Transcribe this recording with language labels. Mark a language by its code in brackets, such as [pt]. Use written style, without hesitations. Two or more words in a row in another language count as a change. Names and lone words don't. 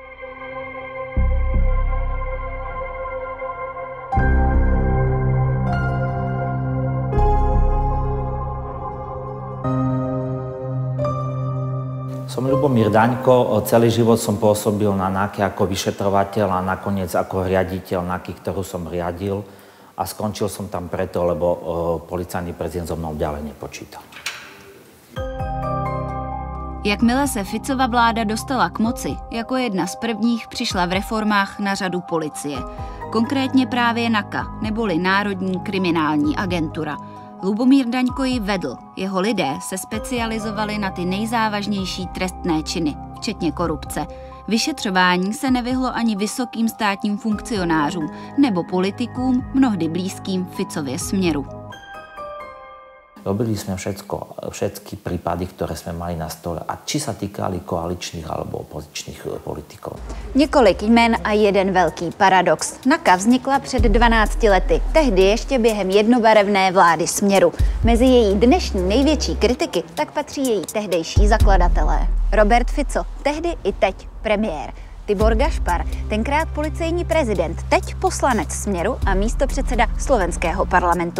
[sk] Som Ľubomír Daňko, celý život som pôsobil na NAKE ako vyšetrovateľ a nakoniec ako riaditeľ NAKY, ktorú som riadil a skončil som tam preto, lebo policajný prezident so mnou ďalej nepočítal. [cs] Jakmile se Ficova vláda dostala k moci, jako jedna z prvních přišla v reformách na řadu policie. Konkrétně právě NAKA, neboli Národní kriminální agentura. Lubomír Daňko ji vedl. Jeho lidé se specializovali na ty nejzávažnější trestné činy, včetně korupce. Vyšetřování se nevyhlo ani vysokým státním funkcionářům nebo politikům, mnohdy blízkým Ficově Smeru. [sk] Robili sme všetky prípady, ktoré sme mali na stole, a či sa týkali koaličných alebo opozičných politikov. [cs] Několik jmen a jeden velký paradox. NAKA vznikla před 12 lety, tehdy ještě během jednobarevné vlády Smeru. Mezi její dnešní největší kritiky tak patří její tehdejší zakladatelé. Robert Fico, tehdy i teď premiér. Tibor Gašpar, tenkrát policejní prezident, teď poslanec Smeru a místopředseda slovenského parlamentu.